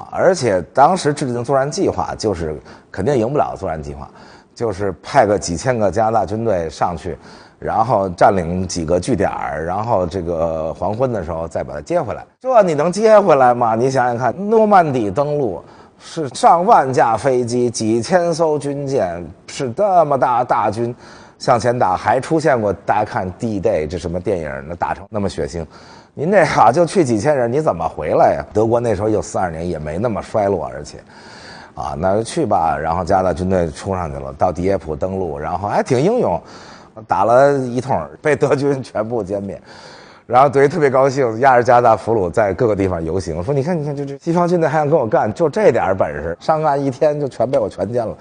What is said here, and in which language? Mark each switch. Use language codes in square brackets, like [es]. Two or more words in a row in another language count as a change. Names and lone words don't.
[zh] 而且當時制定作戰計劃就是肯定贏不了作戰計劃，就是派個幾千個加拿大軍隊上去，然後佔領幾個據點，然後這個黃昏的時候再把它接回來。這你能接回來嗎？你想想看，諾曼底登陸是上萬架飛機、幾千艘軍艦，是這麼大軍向前打，還出現過大家看 D-Day 這什麼電影，那打成那麼血腥。您這就去幾千人，你怎麼回來呀？德國那時候62年也沒那麼衰落，而且那就去吧。然後加拿大軍隊衝上去了，到迪耶普登陸，然後還挺英勇，打了一通，被德軍全部殲滅。然後德國特別高興，押着加拿大俘虜在各個地方遊行，說你看，就這西方軍隊還想跟我幹，就這點本事，上岸一天就全被我全殲了。